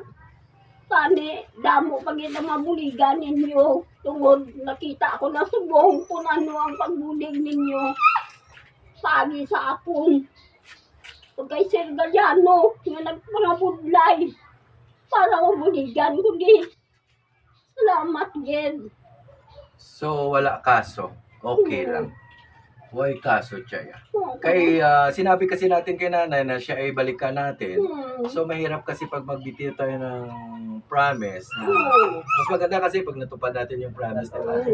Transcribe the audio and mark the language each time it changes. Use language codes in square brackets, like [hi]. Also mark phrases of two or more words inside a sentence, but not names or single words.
[hil] Tani damo pag ang mabuligan ninyo tungod nakita ko na subong kung ano ang pagbulig ninyo pagi sa akon. Pagkay Sir Galliano nga nagpangabudlay para mabuligan ko di. Salamat gid. [tl] So, wala kaso. Okay lang. Huwag kaso, Chaya. Kay, sinabi kasi natin kay nanay na siya ay balikan natin. So, mahirap kasi pag magbitiw tayo ng promise. Na, mas maganda kasi pag natupad natin yung promise, di ba?